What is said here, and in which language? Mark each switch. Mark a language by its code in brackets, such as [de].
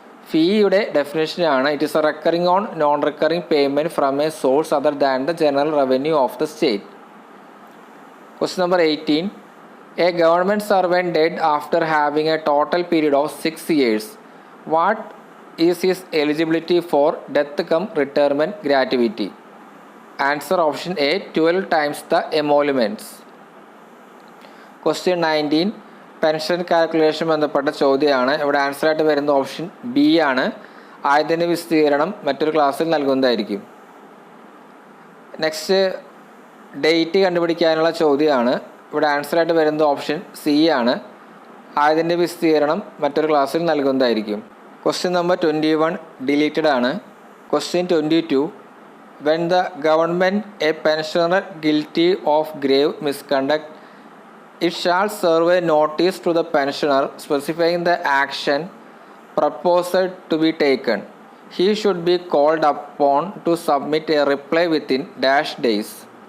[ml] ഫീയുടെ ഡെഫിനേഷനാണ് [en] It is a recurring on non recurring payment from a source other than the general revenue of the state. Question number 18. A government servant dead after having a total period of 6 years. What is his eligibility for death cum retirement gratuity? Answer option A, 12 times the emoluments. Question 19. [ml] Pension calculation ബന്ധപ്പെട്ട ചോദ്യമാണ്. ഇവിടെ ആൻസറായിട്ട് വരുന്ന option B ആണ്. ആയതിൻ്റെ വിശദീകരണം മറ്റൊരു ക്ലാസ്സിൽ നൽകുന്നതായിരിക്കും. Next date കണ്ടുപിടിക്കാനുള്ള ചോദ്യമാണ്. ഇവിടെ ആൻസറായിട്ട് വരുന്ന ഓപ്ഷൻ സി ആണ്. ആയതിൻ്റെ വിശദീകരണം മറ്റൊരു ക്ലാസ്സിൽ നൽകുന്നതായിരിക്കും. [en] Question number 21 deleted ആണ്. Question 22. When the government a pensioner guilty of grave misconduct, it shall serve a notice to the pensioner specifying the action proposed to be taken. He should be called upon to submit a reply within dash days.